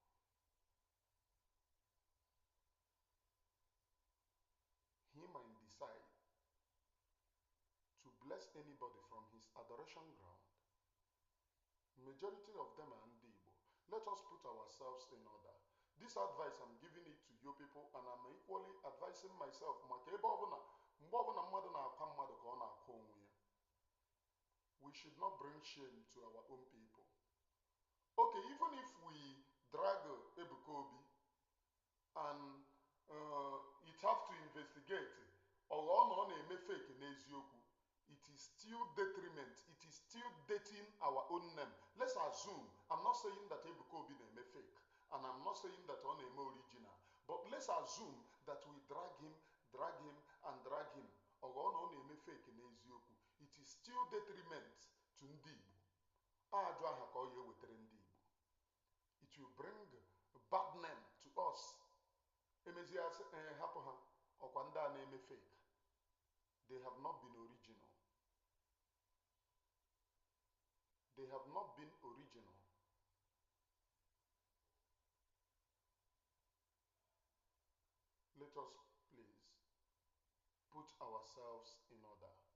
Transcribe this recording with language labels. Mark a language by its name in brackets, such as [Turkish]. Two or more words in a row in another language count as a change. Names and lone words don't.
[English] He might decide to bless anybody from his adoration ground. Majority of them are [Igbo] Ndi Igbo. [English] Let us put ourselves in order. This advice, I'm giving it to you people, and I'm equally advising myself. [Igbo] mgbe ọbụla mmadụ na-akwa mmadụ ka ọ na-akwa onwe ya. [English] We should not bring shame to our own people. Okay, even if we drag Ebuka Obi and it have to investigate or [Igbo] ọ na-eme fake n'eziokwu, [English] it is still detriment, it is still dating our own name. Let's assume, I'm not saying that Ebuka Obi na-eme fake, and I'm not saying that [Igbo] ọ na-eme original, [English] but let's assume that we drag him, and drag him, or [Igbo] ọ na-eme fake n'eziokwu, [English] it is still detriment to [Igbo] ndị Igbo. Ajọ aha ka ọ ya ewetara ndị Igbo. [English] It will bring bad name to us. [Igbo] Emezi hapụ ha, ọkwa ndị a na-eme fake. [English] They have not been original. They have not been original. Let us please put ourselves in order.